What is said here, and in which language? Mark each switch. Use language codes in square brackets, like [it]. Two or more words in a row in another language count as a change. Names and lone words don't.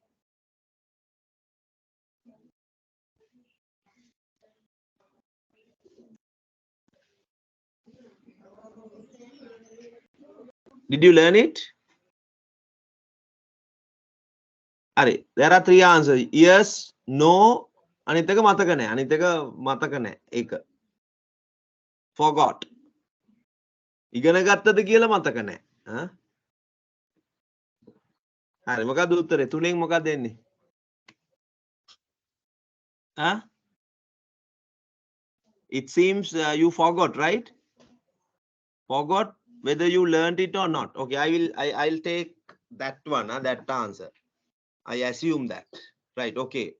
[en] Did you learn it? There are three answers. Yes, no, [si] අනිත් එක මතක නැහැ. අනිත් එක මතක නැහැ. එක. [en] Forgot. [si] ඉගෙන ගත්තද කියලා මතක නැහැ. Hari මොකක්ද උත්තරේ? තුනෙන් මොකක්ද දෙන්නේ? [en] It seems you forgot, right? Forgot whether you learned it or not. Okay, I'll take that one, that answer. I assume that. Right, okay.